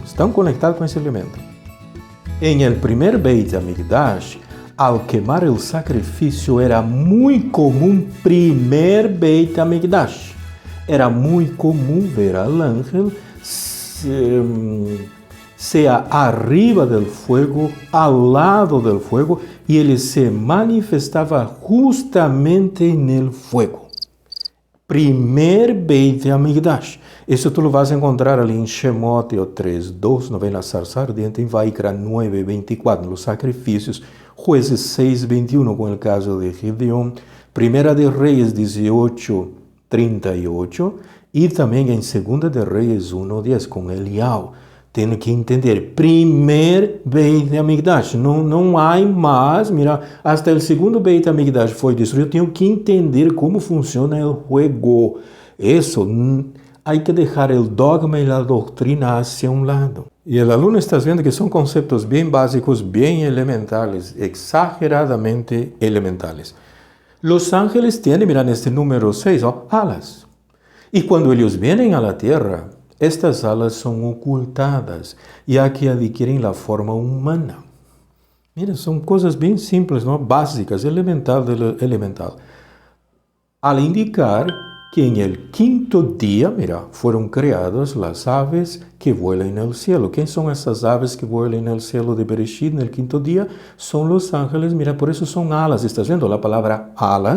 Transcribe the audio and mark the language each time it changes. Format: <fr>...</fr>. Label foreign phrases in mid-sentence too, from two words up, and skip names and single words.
<es>Están conectados con ese elemento. En el primer Beit HaMikdash, al quemar el sacrificio era muy común, primer Beit HaMikdash, era muy común ver al ángel sea arriba del fuego, al lado del fuego, y él se manifestaba justamente en el fuego. Primer Beit HaMikdash.</es> <pt>Isso</pt> <es>tu lo vas a encontrar</es> <pt>ali em Shemot 3:2, no na sarça ardente, em Vaikra 9:24, nos sacrifícios, Jueces 6:21, com o caso de Gideon, Primeira de Reis 18:38, e também em Segunda de Reis 1:10, com Eliau. Tem que entender, primeiro Beit HaMikdash, não há mais, mira, até o segundo Beit HaMikdash foi destruído, eu tenho que entender como funciona o jogo. Isso, há que deixar o dogma e a doutrina hacia um lado. E o aluno está vendo que são conceitos bem básicos, bem elementares, exageradamente elementares.</pt> <es>Los ángeles</es> <pt>têm, mira, neste número 6, alas. E quando eles vêm à terra, estas alas são ocultadas e aqui adquirem a forma humana. Mira, são coisas bem simples, não? Básicas,</pt> <es>elemental. Al indicar que en el quinto día, mira, fueron creadas las aves que vuelan en el cielo. ¿Quién son esas aves que vuelan en el cielo de Bereshit en el quinto día? Son los ángeles, mira, por eso son alas. ¿Estás viendo la palabra alas?</es>